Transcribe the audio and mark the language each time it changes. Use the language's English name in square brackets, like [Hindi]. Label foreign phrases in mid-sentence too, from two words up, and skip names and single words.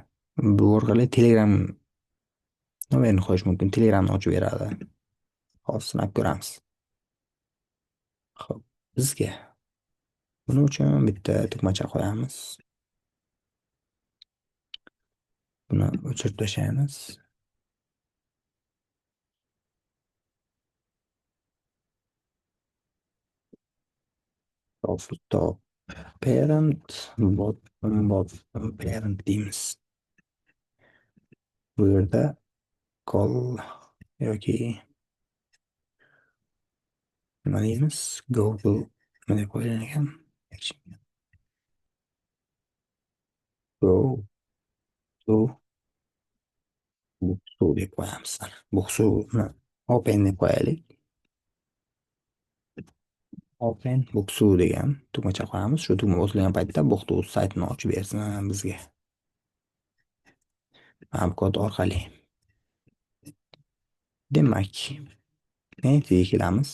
[Uzbek] Bu orqali Telegram nomerini qo'yish mumkin. Telegramni ochib beradi. Hozir sinab ko'ramiz. Xo'p, bizga buning uchun bitta tugmacha qo'yamiz. Buni o'chirib tashlaymiz. [English] Top parent bottom parent [Uzbek] deymiz. Bu yerda call yoki nima deymiz? [English] Go to [Uzbek] nima deb qo'yilgan ekan? [English] Go to [Uzbek] deb qo'yamiz. Booksu'ni open deb qo'yaylik. Open booksu degan tugmacha qo'yamiz. Shu tugma bosilgan paytda booksu saytini ochib bersin bizga. Ham kod orqali. Demak, nega kelamiz?